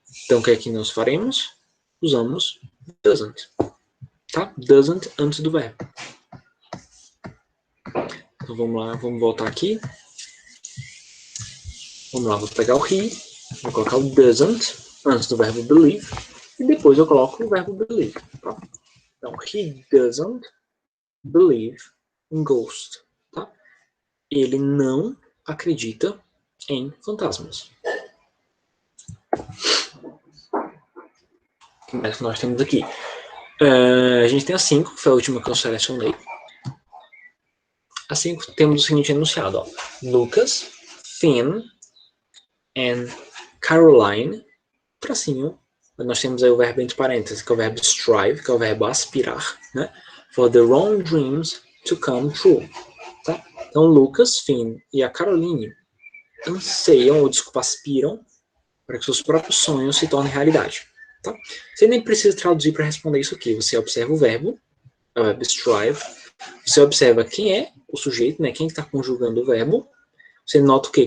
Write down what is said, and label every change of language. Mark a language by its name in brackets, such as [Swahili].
[Portuguese] Então, o que é que nós faremos? Usamos doesn't. Tá? Doesn't antes do verbo. Então, vamos lá, vamos voltar aqui. Vamos lá, vou pegar o he, vou colocar o doesn't antes do verbo believe, e depois eu coloco o verbo believe. Tá? [English] Então, he doesn't believe in ghosts. [Portuguese] Tá? Ele não acredita em fantasmas. O que mais que nós temos aqui? A gente tem a 5, que foi a última que eu selecionei. A 5 temos o seguinte enunciado. Ó. Lucas, Finn and Caroline, tracinho. Nós temos aí o verbo entre parênteses, que é o verbo strive, que é o verbo aspirar, né? [English] For the wrong dreams to come true. [Portuguese] Tá? Então, Lucas, Finn e a Caroline anseiam, ou desculpa, aspiram para que seus próprios sonhos se tornem realidade. Tá? Você nem precisa traduzir para responder isso aqui. Você observa o verbo strive, você observa quem é o sujeito, né? Quem está conjugando o verbo. Você nota o quê?